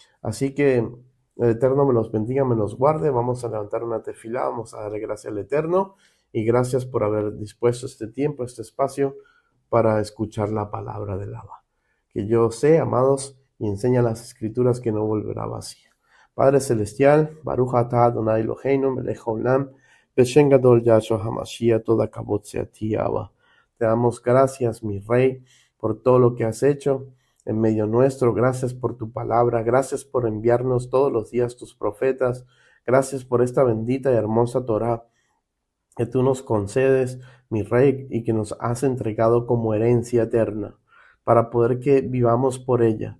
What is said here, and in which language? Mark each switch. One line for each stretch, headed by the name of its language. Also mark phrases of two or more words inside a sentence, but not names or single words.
Spanish: Así que el Eterno me los bendiga, me los guarde. Vamos a levantar una tefilá, vamos a darle gracias al Eterno y gracias por haber dispuesto este tiempo, este espacio para escuchar la palabra del Abba. Que yo sé, amados, y enseña las escrituras que no volverá vacía. Padre Celestial,
Hebrew: ברוך אתה אדוני אלוהינו מלך העולם בשם גדול ישוע המשיח,
Spanish: toda kabod sea a ti, Abba. Te damos gracias, mi Rey, por todo lo que has hecho en medio nuestro. Gracias por tu palabra. Gracias por enviarnos todos los días tus profetas. Gracias por esta bendita y hermosa Torá que tú nos concedes, mi Rey, y que nos has entregado como herencia eterna, para poder que vivamos por ella.